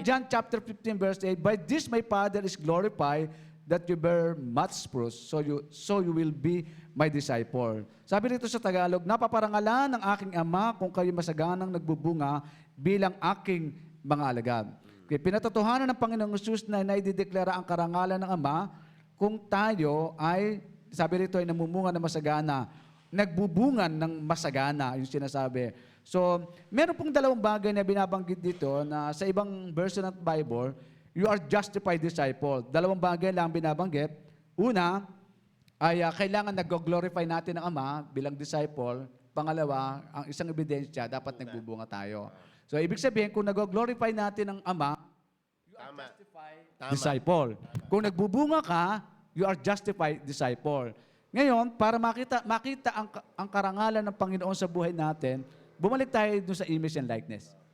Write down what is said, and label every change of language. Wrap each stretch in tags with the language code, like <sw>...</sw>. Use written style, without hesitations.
<en>John chapter 15 verse 8, "By this my Father is glorified, that you bear much fruit, so you will be my disciple."</en> <tl>Sabi dito sa Tagalog, "Napaparangalan ng aking Ama kung kayo masaganang nagbubunga bilang aking mga alagad." Okay. Pinatotohanan ng Panginoong Jesus na naidideklara ang karangalan ng Ama kung tayo ay, sabi rito, ay namumunga na masagana. Nagbubungan ng masagana, yung sinasabi. So, meron pong dalawang bagay na binabanggit dito na sa ibang version ng Bible,</tl> <en>you are justified disciple.</en> <tl>Dalawang bagay lang binabanggit. Una, ay kailangan nag-glorify natin ang Ama bilang disciple. Pangalawa, ang isang ebidensya, dapat nagbubunga tayo. So, ibig sabihin, kung nag-glorify natin ang Ama, Tama.</tl> <en>disciple. Kung nagbubunga ka, you are justified disciple.</en> <tl>Ngayon, para makita ang karangalan ng Panginoon sa buhay natin, bumalik tayo dun sa image and likeness.</tl>